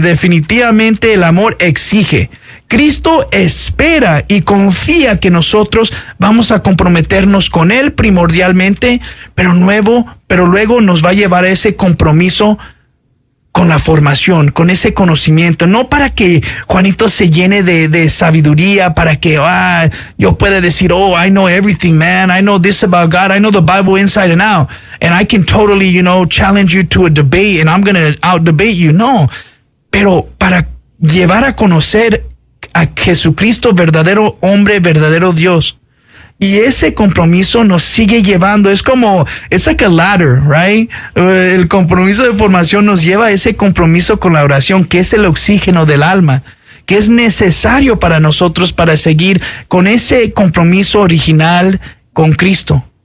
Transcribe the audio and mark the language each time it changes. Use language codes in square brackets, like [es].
[es] Definitivamente el amor exige. Cristo espera y confía que nosotros vamos a comprometernos con Él primordialmente, pero luego nos va a llevar a ese compromiso con la formación, con ese conocimiento. No para que Juanito se llene de sabiduría, para que yo pueda decir, [en] oh, I know everything, man. I know this about God. I know the Bible inside and out. And I can totally, you know, challenge you to a debate and I'm going to out-debate you. [es] No, pero para llevar a conocer a Jesucristo, verdadero hombre, verdadero Dios. Y ese compromiso nos sigue llevando. Es como, [en] it's like a ladder, right? [es] El compromiso de formación nos lleva a ese compromiso con la oración, que es el oxígeno del alma, que es necesario para nosotros para seguir con ese compromiso original con Cristo.